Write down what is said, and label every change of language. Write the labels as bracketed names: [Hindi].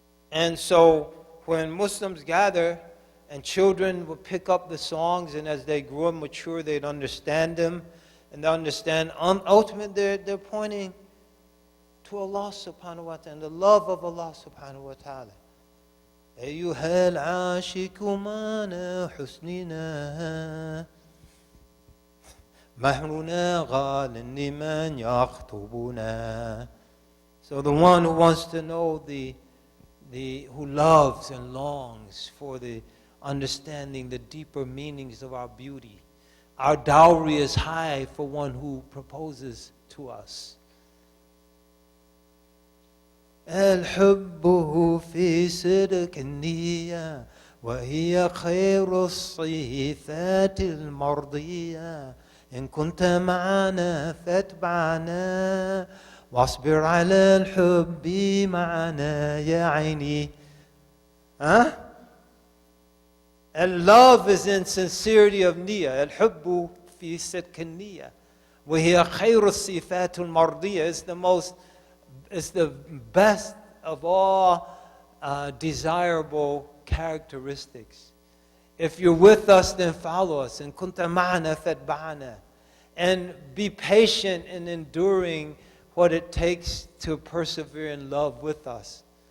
[English] And so when Muslims gather and children would pick up the songs, and as they grew and mature, they'd understand them, and they understand, ultimately they're pointing to Allah subhanahu wa ta'ala, and the love of Allah subhanahu wa ta'ala. [Arabic] أيها العاشق معنى حسننا مهرنا غال لمن يخطبنا. [English] So the one who wants to know who loves and longs for the understanding the deeper meanings of our beauty. Our dowry is high for one who proposes to us. [Arabic] الحب في صدق النية وهي خير الصفات المرضية إن كنت معنا فاتبعنا واصبر على الحب معنا يا عيني. [English] And love is in sincerity of niyyah. [Arabic] الحب في صدق النية وهي خير الصفات المرضية. [English] It's the best of all desirable characteristics. If you're with us, then follow us. And [Arabic] kunta ma'ana fatba'ana. [English] And be patient in enduring what it takes to persevere in love with us.